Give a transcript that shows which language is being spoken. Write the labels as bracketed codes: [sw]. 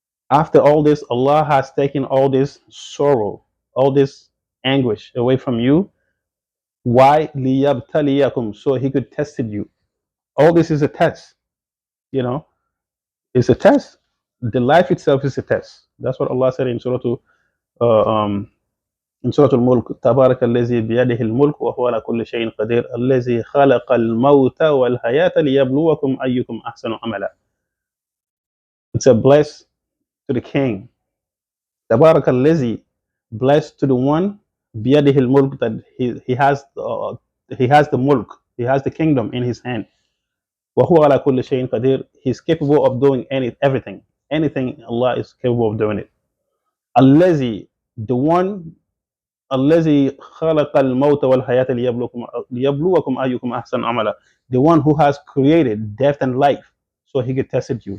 [en] After all this, Allah has taken all this sorrow, all this anguish away from you. Why? [ar] لِيَبْتَلِيَكُمْ, [en] so He could test you. All this is a test, you know. It's a test. The life itself is a test. That's what Allah said in uh, um, Surah Al-Mulk. [ar] تبارك الذي بيده الملك وهو على كل شيء قدير الذي خلق الموت والحياة ليبلوكم أيكم أحسن عملا. [en] It's a bless to the King. [ar] تبارك الذي, [en] blessed to the one, [ar] بيده الملك, [en] that he has the mulk, he has the kingdom in his hand. [ar] وهو على كل شيء قدير, [en] he's capable of doing anything. Allah is capable of doing it. [ar] الذي, [en] the one, [ar] الذي خلق الموت والحياة ليبلوكم أيكم أحسن عملا, [en] the one who has created death and life so he could test you.